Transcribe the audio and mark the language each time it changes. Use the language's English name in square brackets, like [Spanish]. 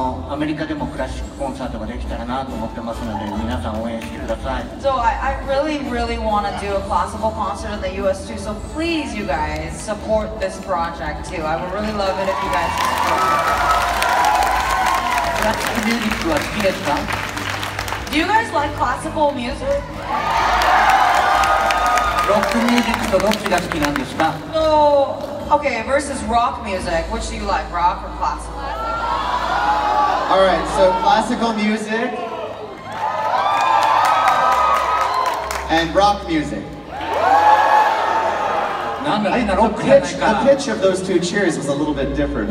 [Japanese] アメリカでもクラシックコンサートができたらなと思ってますので、皆さん応援してください。 [English] So I really want to do a classical concert in the US too. So please, you guys, support this project too. I would really love it if you guys support it. [Japanese] クラシックミュージックは好きですか？ [English] Do you guys like classical music? [Japanese] ロックミュージックとどっちが好きなんですか？ [English] So, okay, versus rock music. Which do you like, rock or classical? All right, so classical music and rock music. The pitch of those two cheers was a little bit different.